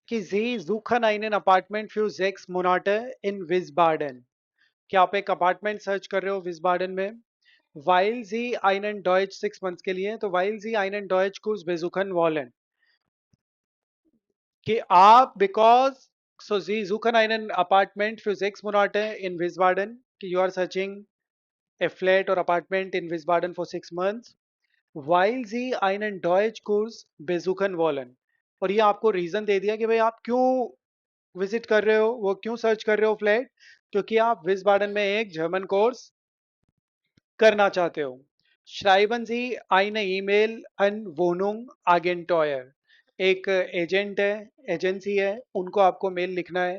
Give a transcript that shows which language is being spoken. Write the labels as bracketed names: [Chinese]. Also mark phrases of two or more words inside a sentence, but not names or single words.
[German] कि Sie suchen einen Apartment für 6 Monate in Wiesbaden. [Hindi] क्या आप एक [English] apartment search [Hindi] कर रहे हो विस्बाडन में? [German] Weil Sie einen Deutsch 6 months [Hindi] के लिए, [German] तो weil Sie einen Deutschkurs besuchen wollen, [Hindi] कि आप [German] बिकॉज so Sie suchen einen Apartment für 6 Monate in Wiesbaden, [English] कि you are searching a flat or apartment in Wiesbaden for 6 months, [German] weil Sie einen Deutschkurs besuchen wollen. [Hindi] और ये आपको रीजन दे दिया कि भाई आप क्यों विजिट कर रहे हो, वो क्यों सर्च कर रहे हो फ्लैट, क्योंकि आप विस्बाडन में एक [English] German course [Hindi] करना चाहते हो. [German] Schreiben Sie eine E-Mail an Wohnung Agentur. [Hindi] एक एजेंट है, एजेंसी है, उनको आपको मेल लिखना है.